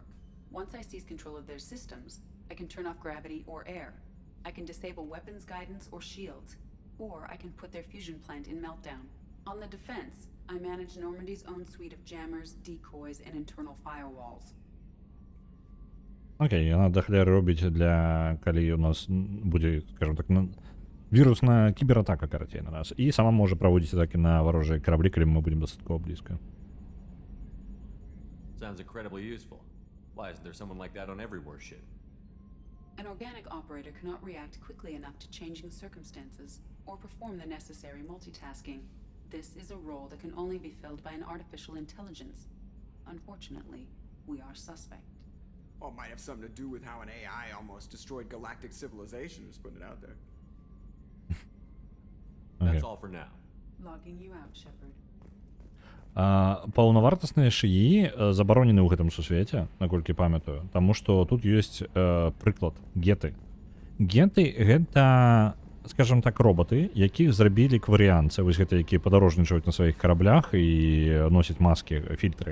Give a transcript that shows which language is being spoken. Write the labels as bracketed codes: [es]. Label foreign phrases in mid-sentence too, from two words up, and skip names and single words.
[en] Once I seize control of their systems, I can turn off gravity or air. I can disable weapons guidance or shields, or I can put their fusion plant in meltdown. On the defense, I manage Normandy's own suite of jammers, decoys, and internal firewalls. [be] Окей, яна дахляры робіць для калі у нас будзе, скажем так, вірусная кібератака карацей на нас. І сама можа праводзіць атакі на варожыя караблі, калі мы будзем дастаткова блізка. [en] Sounds incredibly useful. Why isn't there someone like that on every warship? An organic operator cannot react quickly enough to changing circumstances or perform the necessary multitasking. This is a role that can only be filled by an artificial intelligence. Unfortunately, we are suspect. Well, it might have something to do with how an AI almost destroyed galactic civilization, just putting it out there. That's all for now. Logging you out, Shepard. [be] Паўнавартасныя шыі забаронены ў гэтым сусвеце, наколькі памятаю, таму што тут ёсць прыклад геты. Геты гэта, скажем так, роботы, якіх зрабілі кварыянцы, вось гэта якія падарожнічаюць на сваіх караблях і носяць маскі, фільтры.